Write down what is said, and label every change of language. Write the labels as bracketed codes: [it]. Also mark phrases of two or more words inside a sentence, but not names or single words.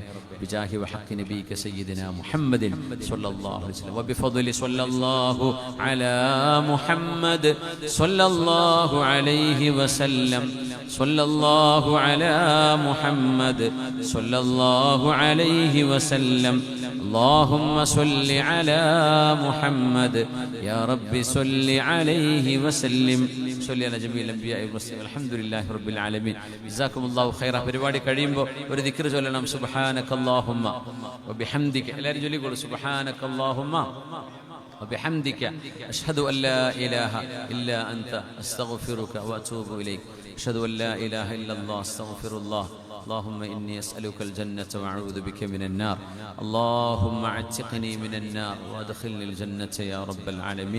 [ar] بجاه وحق نبيك سيدنا محمد صلى الله عليه وسلم وبفضل صلى الله على محمد صلى الله عليه وسلم صلى الله على محمد صلى الله عليه وسلم. اللهم صل على محمد يا رب صل عليه وسلم. صلي على جميع الانبياء والمرسلين الحمد لله رب العالمين. جزاكم الله خيرا. [ml] പരിപാടി കഴിയുമ്പോൾ ഒരു ദിക്ർ ചൊല്ലണം. [ar] سبحانك اللهم وبحمدك. [ml] എല്ലാവരും ചൊല്ലിക്കോളൂ. [ar] സുബ്ഹാനകല്ലാഹുമ്മ وبحمدك أشهد أن لا إله إلا أنت أستغفرك وأتوب إليك. أشهد أن لا إله إلا الله أستغفر الله. اللهم إني أسألك الجنة وأعوذ بك من النار. اللهم اعتقني من النار وأدخلني الجنة يا رب العالمين.